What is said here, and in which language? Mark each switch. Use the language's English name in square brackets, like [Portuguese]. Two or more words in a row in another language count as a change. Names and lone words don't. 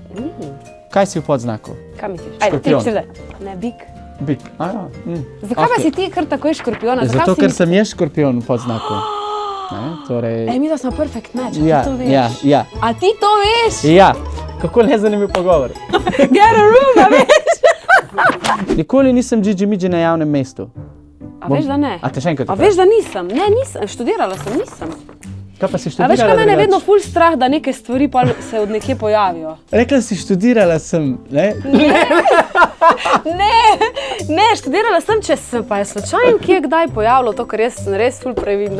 [Slovenian] Kaj si v podznaku? Kaj misliš? Škorpijon. Ti zdaj. Ne, bik. Bik. Zakaj pa si ti kar takoj škorpijona? Zato, ker sem jaz škorpijon v podznaku. Mi da smo [English] perfect match, [Slovenian] Ja, a ti to veš? ja. A ti to veš? Ja, kako nezanimiv pogovor. [English] Get a room, [Slovenian] a veš? Nikoli nisem džidži-midži na javnem mestu. A veš, da ne? A te še enkrat A veš, da nisem? Ne, nisem. Študirala sem, nisem. Kaj pa si A študirala? veš, kaj mene je drugače? vedno ful strah, da neke stvari pa se od nekje pojavijo. Rekla si, študirala sem, ne? Ne, študirala sem, če se pa je slučajno kje kdaj pojavilo to, ker jaz sem res ful previdna.